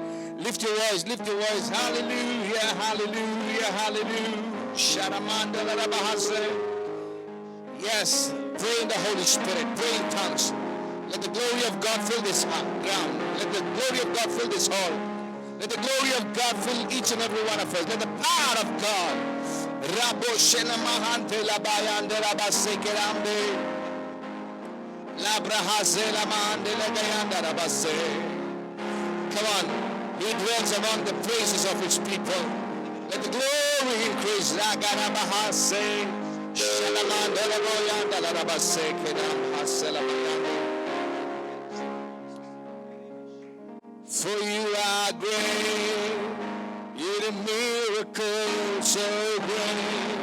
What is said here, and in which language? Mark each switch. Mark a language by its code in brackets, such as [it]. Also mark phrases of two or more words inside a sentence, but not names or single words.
[en] Lift your voice. Hallelujah. Hallelujah. Hallelujah. Sharamanda Rabahase. Yes. Pray in the Holy Spirit. Pray in tongues. Let the glory of God fill this ground. Let the glory of God fill this hall. Let the glory of God fill each and every one of us. Let the power of God. Rabo Shena Mahante Labayande Rabasekeramde. Labrahaze Lamande Lagayanda Rabase. Come on. He dwells among the praises of his people. Let the glory increase. Lagarabahase. Shalamande Laboyanda Rabasekeram Haselamayande. For you are great, you did miracles so great.